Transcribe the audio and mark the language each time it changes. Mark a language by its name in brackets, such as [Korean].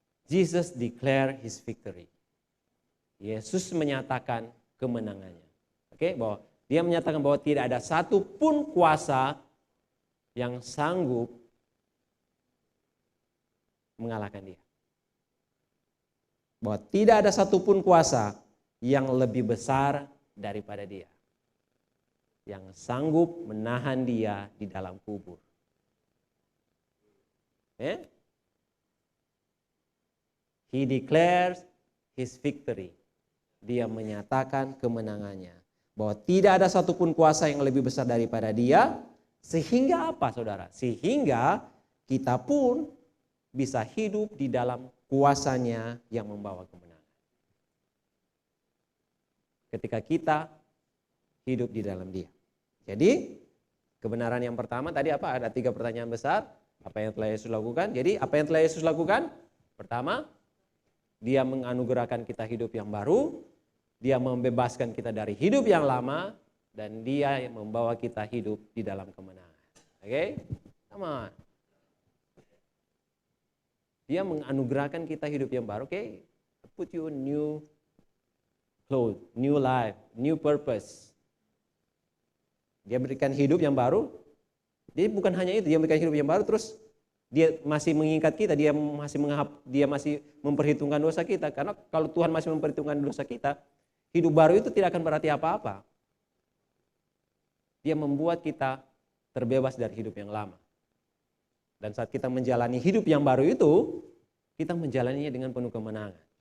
[English] Jesus declare his victory. [Indonesian] Yesus menyatakan kemenangannya. Oke, bahwa dia menyatakan bahwa tidak ada satu pun kuasa yang sanggup mengalahkan dia. Bahwa tidak ada satupun kuasa yang lebih besar daripada dia. Yang sanggup menahan dia di dalam kubur. [English] He declares his victory. [Indonesian] Dia menyatakan kemenangannya. Bahwa tidak ada satupun kuasa yang lebih besar daripada dia. Sehingga apa saudara? Sehingga kita pun bisa hidup di dalam kuasanya yang membawa kemenangan. Ketika kita hidup di dalam dia. Jadi kebenaran yang pertama tadi apa? Ada 3 pertanyaan besar. Apa yang telah Yesus lakukan? Jadi apa yang telah Yesus lakukan? Pertama, dia menganugerahkan kita hidup yang baru. Dia membebaskan kita dari hidup yang lama. Dan dia yang membawa kita hidup di dalam kemenangan. Oke? [English] Come on. [Indonesian] Dia menganugerahkan kita hidup yang baru. Oke? [English] Put you new clothes, new life, new purpose. [Indonesian] Dia berikan hidup yang baru. Jadi bukan hanya itu, dia berikan hidup yang baru terus dia masih mengingat kita, dia masih memperhitungkan dosa kita. Karena kalau Tuhan masih memperhitungkan dosa kita, hidup baru itu tidak akan berarti apa-apa. Dia membuat kita terbebas dari hidup yang lama. Dan saat kita menjalani hidup yang baru itu, kita menjalaninya dengan penuh kemenangan.